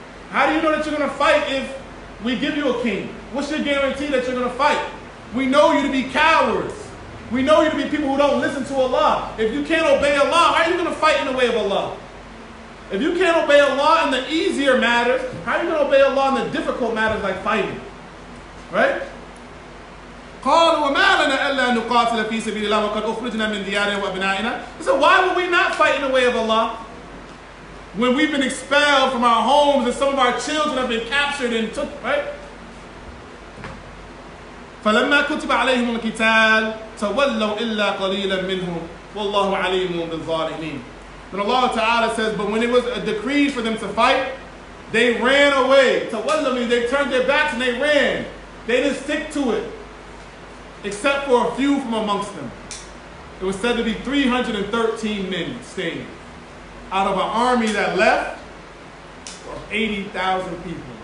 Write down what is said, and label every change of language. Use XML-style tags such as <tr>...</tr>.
<en>How do you know that you're going to fight if we give you a king? What's your guarantee that you're going to fight? We know you to be cowards. We know you to be people who don't listen to Allah. If you can't obey Allah, how are you going to fight in the way of Allah? If you can't obey Allah in the easier matters, how are you going to obey Allah in the difficult matters like fighting? Right?</en> <ar>قالوا وما لنا ألا نقاتل في سبيل الله وقد أخرجنا من ديارنا وأبنائنا.</ar> <en>He said, why would we not fight in the way of Allah when we've been expelled from our homes and some of our children have been captured and took, right?</en> <ar>فلما كتب عليهم القتال تولوا إلا قليلا منهم والله عليم بالظالمين.</ar> <en>Then Allah Ta'ala says, but when it was a decree for them to fight, they ran away. تولوا means they turned their backs and they ran. They didn't stick to it, except for a few from amongst them. It was said to be 313 men stayed out of an army that left of 80,000 people.</en>